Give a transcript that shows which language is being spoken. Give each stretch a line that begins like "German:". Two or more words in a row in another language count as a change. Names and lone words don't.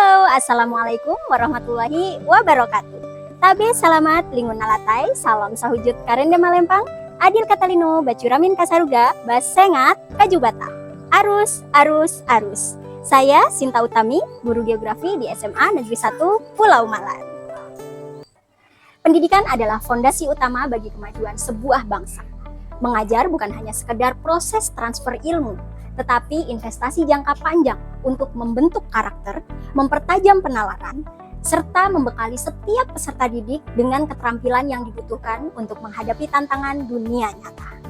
Arabic: Assalamualaikum warahmatullahi wabarakatuh.
Kendayan: Tabe salamat lingun nalatai, salam sahujud karende malempang, adil katalino bacuramin kasaruga, basengat kajubata. Arus, arus, arus.
Indonesian: Saya Sinta Utami, guru geografi di SMA Negeri 1 Pulau Malan. Pendidikan adalah fondasi utama bagi kemajuan sebuah bangsa. Mengajar bukan hanya sekedar proses transfer ilmu, tetapi investasi jangka panjang untuk membentuk karakter, mempertajam penalaran, serta membekali setiap peserta didik dengan keterampilan yang dibutuhkan untuk menghadapi tantangan dunia nyata.